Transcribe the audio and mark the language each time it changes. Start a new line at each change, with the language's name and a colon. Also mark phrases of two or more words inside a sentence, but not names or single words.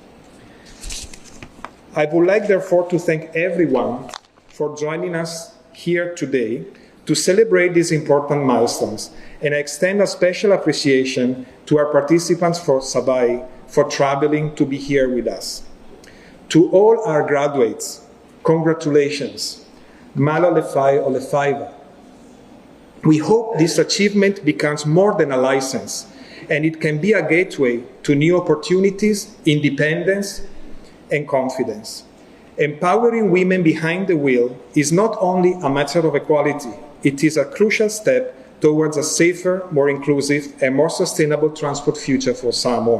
English: I would like, therefore, to thank everyone for joining us here today to celebrate these important milestones, and I extend a special appreciation to our participants for Savai for traveling to be here with us. To all our graduates, congratulations.
Samoan: Malo lefai o lefaiva.
English: We hope this achievement becomes more than a license, and it can be a gateway to new opportunities, independence, and confidence. Empowering women behind the wheel is not only a matter of equality, it is a crucial step towards a safer, more inclusive, and more sustainable transport future for Samoa.